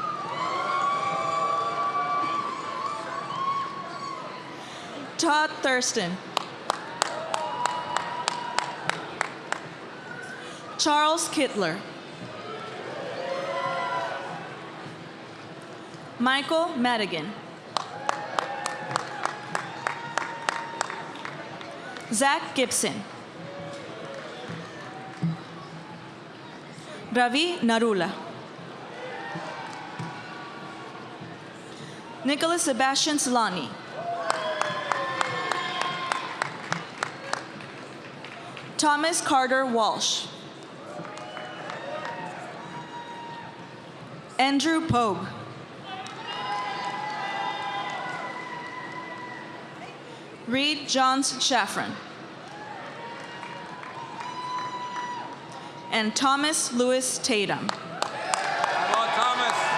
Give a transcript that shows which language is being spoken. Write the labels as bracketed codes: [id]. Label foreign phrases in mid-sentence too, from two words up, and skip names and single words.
[en] Todd Thurston. Charles Kittler. Michael Madigan. Zach Gibson. Ravi Narula. Nicholas Sebastian Solani. Thomas Carter Walsh. Andrew Pogue. Reed Johns Shaffron. And Thomas Lewis Tatum. Come on, Thomas.